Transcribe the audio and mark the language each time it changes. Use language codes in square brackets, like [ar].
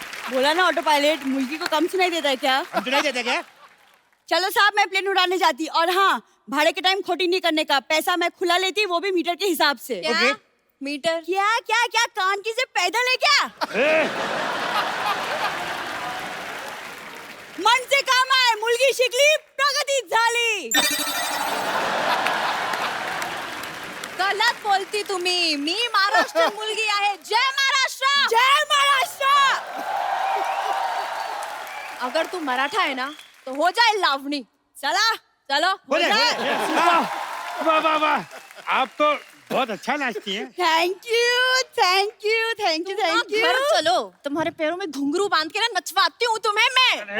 [hi] बोला ना auto pilot, मुर्गी को कम सुनाई देता है क्या? हम सुनाई देते क्या? चलो साहब, मैं प्लेन उड़ाने जाती, और हाँ, भाड़े के टाइम खोटी नहीं करने का, पैसा मैं खुला लेती, वो भी मीटर के हिसाब से। [en] Okay. [hi] मीटर? क्या क्या क्या, कान की से पैदल है क्या? [mr] मन से काम आहे, मुलगी शिकली, प्रगती झाली। [hi] गलत बोलती [mr] तुम्ही, मी महाराष्ट्र मुलगी आहे। जय महाराष्ट्र, जय महाराष्ट्र। [hi] अगर तू मराठा है ना तो हो जाए लावणी। चला चलो, हो जाए। वाह वाह वाह, आप तो बहुत अच्छा नाचती हैं। Thank you thank you thank you thank you. घर चलो, तुम्हारे पैरों में घुंघरू बांध के ना नचवाती हूँ तुम्हें मैं।